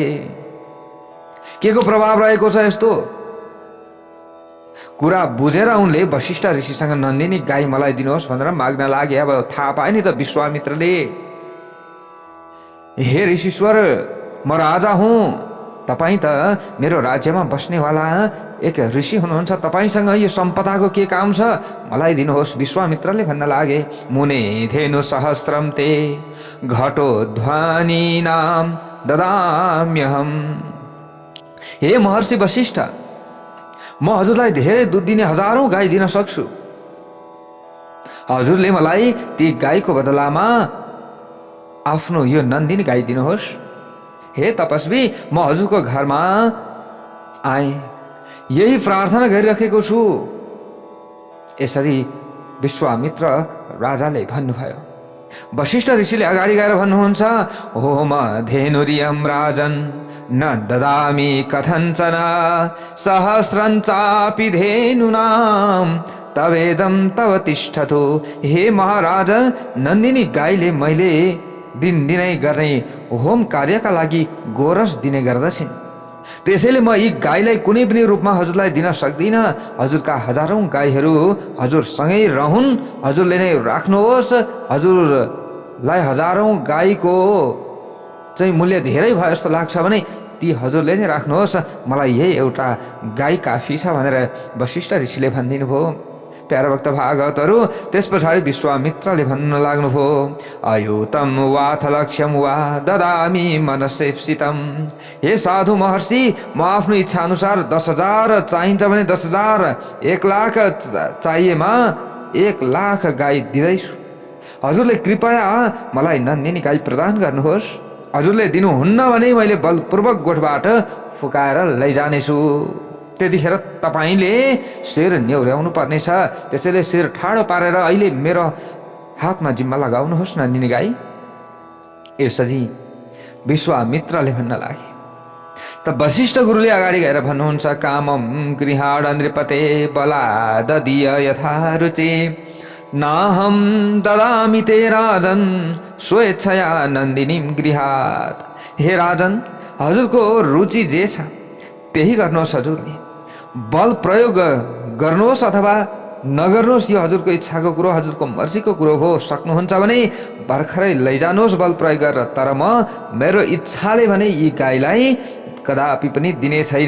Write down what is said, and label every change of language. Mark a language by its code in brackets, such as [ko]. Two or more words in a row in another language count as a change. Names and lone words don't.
[ne] के को प्रभाव रहेको छ यस्तो कुरा बुझेर उनले वशिष्ठ ऋषिसँग नन्दिनी गाई मलाई दिनुहोस् भनेर माग्न लागे। अब थाहा पाए नि त विश्वामित्रले, हे ऋषिश्वर, म राजा हुँ, तपाईँ त मेरो राज्यमा बस्नेवाला एक ऋषि हुनुहुन्छ, तपाईँसँग यो सम्पदाको के काम छ, मलाई दिनुहोस्। विश्वामित्रले भन्न लागे, [sa] मुने धेनु सहस्रम ते घटो ध्वनिनाम ददाम्यहम। [ne] हे महर्षि वशिष्ठ, म हजुरलाई धेरै दुध दिने हजारौं गाई दिन सक्छु। हजुरले मलाई ती गाईको बदलामा आफ्नो यो नन्दिनी गाई दिनुहोस्। हे तपस्वी, म हजुरको घरमा आए, यही प्रार्थना गरिराखेको छु। यसरी विश्वामित्र राजाले भन्नुभयो। वशिष्ठ ऋषिले अगाडि गएर भन्नुहुन्छ, [sa] होम धेनुरियम राजन न ददामि कथञ्चन सहस्रञ्चापि धेनुनाम तवेदम तव तिष्ठतु। [ne] हे महाराज, नन्दिनी गाईले मैले दिनदिनै गर्ने होम कार्यका लागि गोरस दिने गर्दछिन्, त्यसैले म यी गाईलाई कुनै पनि रूपमा हजुरलाई दिन सक्दिनँ। हजुरका हजारौं गाईहरू हजुरसँगै रहन्, हजुरले नै राख्नुहोस्। हजुरलाई हजारौं गाईको चाहिँ मूल्य धेरै भयो जस्तो लाग्छ भने ती हजुरले नै राख्नुहोस्, मलाई यही एउटा गाई काफी छ भनेर वशिष्ठ ऋषिले भनिदिनु भयो। प्यारा भक्त भागवतहरू त्यस पछाडि विश्वामित्रले भन्न लाग्नुभयो, [sa] अयुतम वाथ लक्ष्यम वा ददामि मनसेप्सितम। [ne] हे साधु महर्षि, म आफ्नो इच्छा अनुसार 10,000 चाहिन्छ भने 10,000, 1,00,000 चाहिएमा 1,00,000 गाई दिँदैछु। हजुरले कृपया मलाई नन्दिनी गाई प्रदान गर्नुहोस्। हजुरले दिनुहुन्न भने मैले बलपूर्वक गोठबाट फुकाएर लैजानेछु। त्यतिखेर तपाईँले शिर न्याउर्याउनु पर्नेछ। त्यसैले शिर ठाडो पारेर अहिले मेरो हातमा जिम्मा लगाउनुहोस् नन्दिनी गाई। यसरी विश्वामित्रले भन्न लागे। त वशिष्ठ गुरुले अगाडि गएर भन्नुहुन्छ, [sa] कामम गृहाण नृपते बलाददीय यथा रुचि नाहम ददामि ते राजन स्वेच्छया नन्दिनीम गृहात। [ne] हे राजन, हजुरको रुचि जे छ त्यही गर्नुहोस्। हजुरले बल प्रयोग गर्नुहोस् अथवा नगर्नुहोस्, यो हजुरको इच्छाको कुरो, हजुरको मर्जीको कुरो हो। सक्नुहुन्छ भने भर्खरै लैजानुहोस् बल प्रयोग गरेर, तर म मेरो इच्छाले भने यी गाईलाई कदापि पनि दिने छैन।